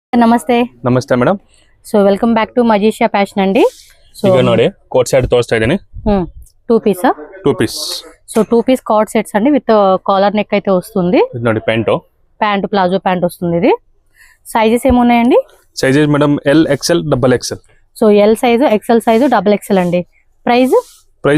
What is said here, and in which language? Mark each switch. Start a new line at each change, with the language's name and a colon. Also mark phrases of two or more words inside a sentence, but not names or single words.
Kannada: ನಮಸ್ತೆ ನಮಸ್ತೆ ಮೇಡಮ್.
English: So welcome back to Majeeshiya Fashion ಅಂడి. ಸೊ
Kannada: ಈಗ ನೋಡಿ
English: coat set
Kannada: ತೋರಿಸ್ತಾ ಇದೀನಿ.
Telugu: 2 పీస్. సో 2 పీస్
English: cord sets
Telugu: అండి
English: with collar neck
Telugu: అయితే వస్తుంది. ఇది ನೋಡಿ ప్యాంట్
English: palazzo pant
Telugu: వస్తుంది. ఇది సైజెస్ ఏమున్నాయండి?
English: sizes madam L XL double XL. So L size, XL size, double XL అండి.
Telugu: ప్రైస్